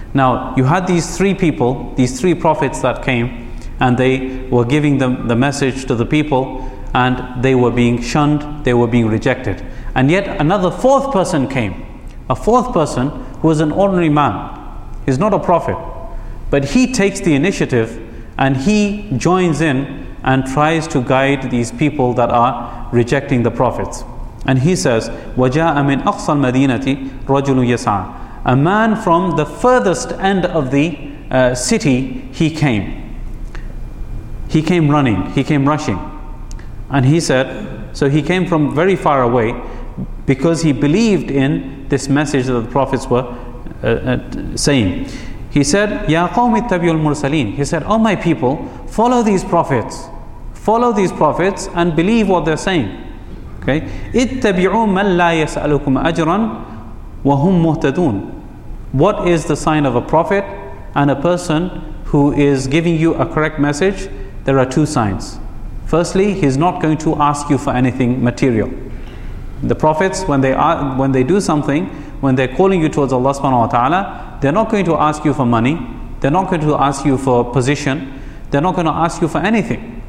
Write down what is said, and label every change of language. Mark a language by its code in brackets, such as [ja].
[en] Now, you had these three people, these three prophets that came, and they were giving them the message to the people, and they were being shunned, they were being rejected. And yet, another fourth person came. A fourth person who is an ordinary man. He's not a prophet. But he takes the initiative, and he joins in and tries to guide these people that are rejecting the prophets. And he says, [ar] وَجَاءَ مِنْ أَقْصَى الْمَدِينَةِ رَجُلٌ يَسْعَى. [en] A man from the furthest end of the city, he came. He came running, he came rushing. And he said, so he came from very far away because he believed in this message that the prophets were saying. He said, [ar] يَا قَوْمِ اتَّبِعُوا الْمُرْسَلِينَ. [en] He said, oh my people, follow these prophets. Follow these prophets and believe what they're saying. [ar] Okay. اتَّبِعُوا مَنْ لَا يَسْأَلُكُمْ أَجْرًا وَهُمْ مُهْتَدُونَ. [en] What is the sign of a prophet and a person who is giving you a correct message? There are two signs. Firstly, he's not going to ask you for anything material. The prophets, when they do something, when they're calling you towards Allah subhanahu wa ta'ala, they're not going to ask you for money, they're not going to ask you for position, they're not going to ask you for anything.